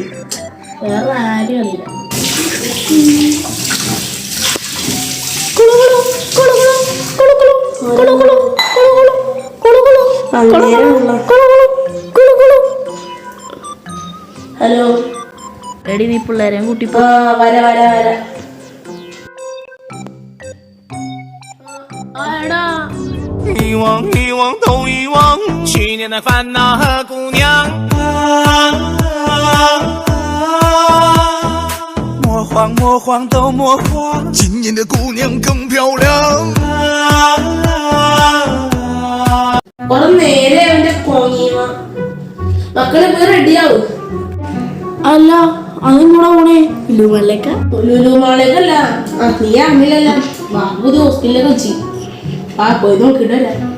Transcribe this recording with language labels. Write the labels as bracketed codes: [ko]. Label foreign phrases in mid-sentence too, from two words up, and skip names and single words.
[ml] വേറെ ആരും അറിയില്ല. ഹലോ, എടി നീ പിള്ളേരെ കൂട്ടിപ്പോ. വരാ. [zh] 遗忘都遗忘，去年的烦恼和姑娘。魔幻都魔幻，今年的姑娘更漂亮。 [ml] നേരെ അവന്റെ മക്കളെ പോയി റെഡിയാവും. അല്ല, അതും കൂടെ പോണേ ലുലുമാളേക്കല്ല. നീ അറിഞ്ഞില്ലല്ല. ബാബു ഹോസ്പിറ്റലിലേക്ക് വെച്ച് പോയി നോക്കിട്ടല്ല.